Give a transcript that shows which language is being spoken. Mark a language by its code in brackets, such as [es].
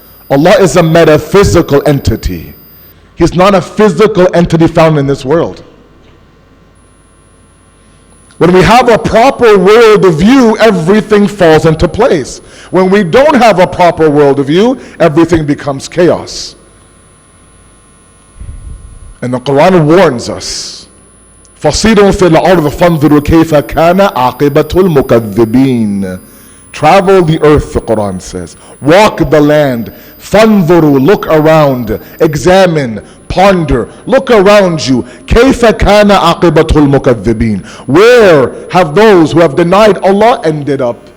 [en] Allah is a metaphysical entity. He's not a physical entity found in this world. When we have a proper worldview, everything falls into place. When we don't have a proper worldview, everything becomes chaos. And the Quran warns us, [ar] فَصِيرٌ فِي الْأَرْضِ فَانْظُرُوا كَيْفَ كَانَ عَاقِبَةُ الْمُكَذِّبِينَ. [en] Travel the earth, the Quran says. Walk the land. Fanzuru, look around. Examine, ponder, look around you. [ar] كَيْفَ كَانَ عَاقِبَةُ الْمُكَذِّبِينَ. [en] Where have those who have denied Allah ended up?